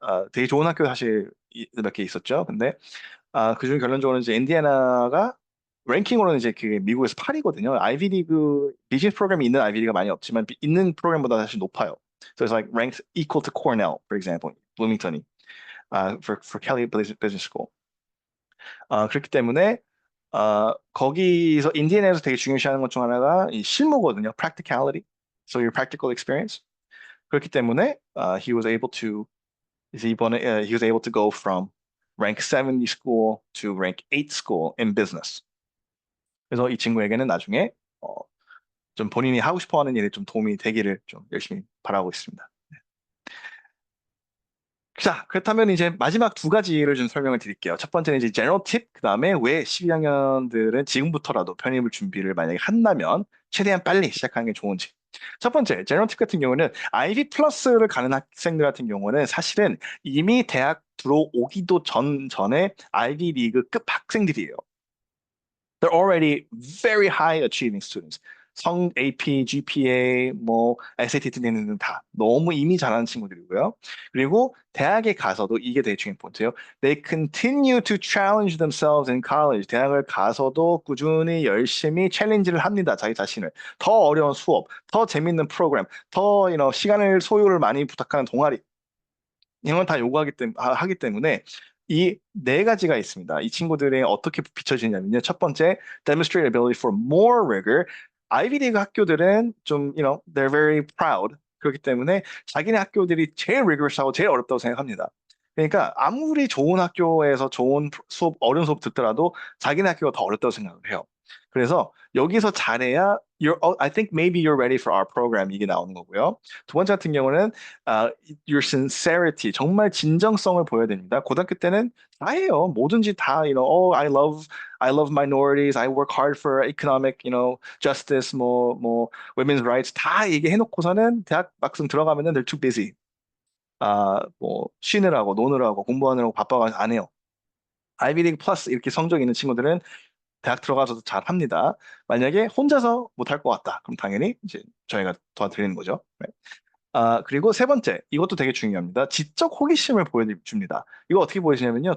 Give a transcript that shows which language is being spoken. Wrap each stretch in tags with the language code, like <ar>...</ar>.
<ko>되게 좋은 학교 사실 몇 개 있었죠. 근데 그중 결론적으로 이제 인디애나가 랭킹으로는 이제 그 미국에서 8위거든요. 아이비리그 비즈니스 프로그램이 있는 아이비리그가 많이 없지만 있는 프로그램보다 사실 높아요.</ko> <en>So it's like ranked equal to Cornell, for example,</en> <ko>블루밍턴이</ko> <en>for Kelley Business School.</en> <ko>그렇기 때문에 거기서 인디애나에서 되게 중요시하는 것 중 하나가 이 실무거든요.</ko> <en>practicality. So your practical experience.</en> <ko>그렇기 때문에</ko> <en>he was able to</en> <ko>이제 이번에</ko> <en>he was able to go from rank 70 school to rank 8 school in business.</en> <ko>그래서 이 친구에게는 나중에 어, 좀 본인이 하고 싶어하는 일에 좀 도움이 되기를 좀 열심히 바라고 있습니다. 자, 그렇다면 이제 마지막 두 가지를 좀 설명을 드릴게요. 첫 번째는 이제 제너럴 팁, 그 다음에 왜 12학년들은 지금부터라도 편입을 준비를 만약에 한다면 최대한 빨리 시작하는 게 좋은지. 첫 번째, 제너럴 팁 같은 경우는 아이비 플러스를 가는 학생들 같은 경우는 사실은 이미 대학 들어오기도 전에 아이비 리그급 학생들이에요.</ko> <en>They're already very high achieving students.</en> <ko>AP, GPA, 뭐 SAT 등등 다 너무 이미 잘하는 친구들이고요. 그리고 대학에 가서도 이게 되게 중요한 포인트예요.</ko> <en>They continue to challenge themselves in college.</en> <ko>대학을 가서도 꾸준히 열심히 챌린지를 합니다. 자기 자신을. 더 어려운 수업, 더 재밌는 프로그램, 더 시간을 소요를 많이 부탁하는 동아리. 이런 건 다 요구하기 하기 때문에 이 네 가지가 있습니다. 이 친구들이 어떻게 비춰지냐면요. 첫 번째,</ko> <en>demonstrate ability for more rigor.</en> <ko>아이비 리그 학교들은 좀,</ko> <en>they're very proud.</en> <ko>그렇기 때문에 자기네 학교들이 제일 rigorous하고 제일 어렵다고 생각합니다. 그러니까 아무리 좋은 학교에서 좋은 수업, 어려운 수업 듣더라도 자기네 학교가 더 어렵다고 생각을 해요. 그래서 여기서 잘해야</ko> <en>I think maybe you're ready for our program</en> <ko>이게 나오는 거고요. 두 번째 같은 경우는</ko> <en>your sincerity</en> <ko>정말 진정성을 보여야 됩니다. 고등학교 때는 다 해요. 뭐든지 다</ko> <en>I love minorities. I work hard for economic justice 뭐 women's rights</en> <ko>다 얘기해 놓고서는 대학 막상 들어가면은</ko> <en>they're too busy.</en> <ko>뭐 쉬느라고 노느라고 공부하느라고 바빠가지고 안 해요. 아이비리그 플러스 이렇게 성적 있는 친구들은 대학 들어가서도 잘 합니다. 만약에 혼자서 못할 것 같다. 그럼 당연히 이제 저희가 도와드리는 거죠. 네. 그리고 세 번째, 이것도 되게 중요합니다. 지적 호기심을 보여줍니다. 이거 어떻게 보여주냐면요.</ko>